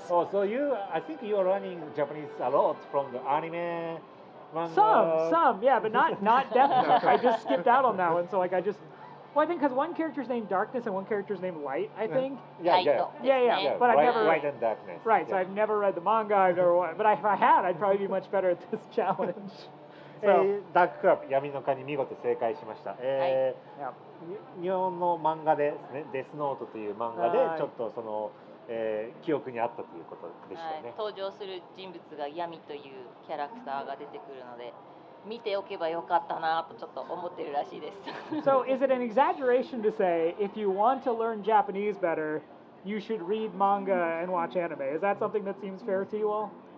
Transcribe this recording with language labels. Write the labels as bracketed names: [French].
[English] Oh, so I think you are learning Japanese a lot from the anime, manga. Some, yeah, but not Death Note. I just skipped out on that one. So like I just, well, I think because one character's named Darkness and one character's named Light. I think. Yeah. Yeah. But I've never. Light and darkness. Right. So Yeah. I've never read the manga. I've never. But if I had, I'd probably be much better at this challenge. So, [Japanese] ダーククラブ闇の蚊に見事正解しました。 [English] yeah. [Japanese] 日本の漫画でですね、デスノートという漫画ではいちょっとその、記憶にあったということでしたね。登場する人物が闇というキャラクターが出てくるので、見ておけばよかったなとちょっと思ってるらしいです。 [English] So is it an exaggeration to say if you want to learn Japanese better, you should read manga and watch anime? Is that something that seems fair to you all?